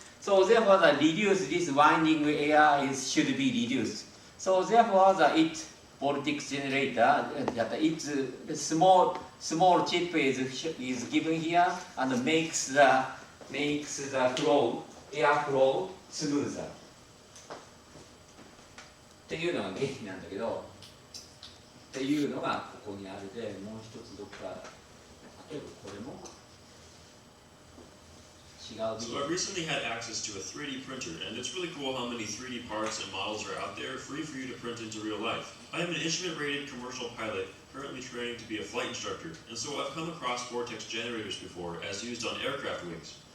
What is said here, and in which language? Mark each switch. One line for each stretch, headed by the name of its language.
English: So therefore this winding air should be reduced. So therefore vortex generator, its small chip is given here and makes the air flow smoother.
Japanese: っていうのが原因なんだけど、っていうのがここにあるで、もう一つどっか例えばこれも。
English: So I recently had access to a 3D printer, and it's really cool how many 3D parts and models are out there free for you to print into real life. I am an instrument-rated commercial pilot, currently training to be a flight instructor, and so I've come across vortex generators before as used on aircraft wings.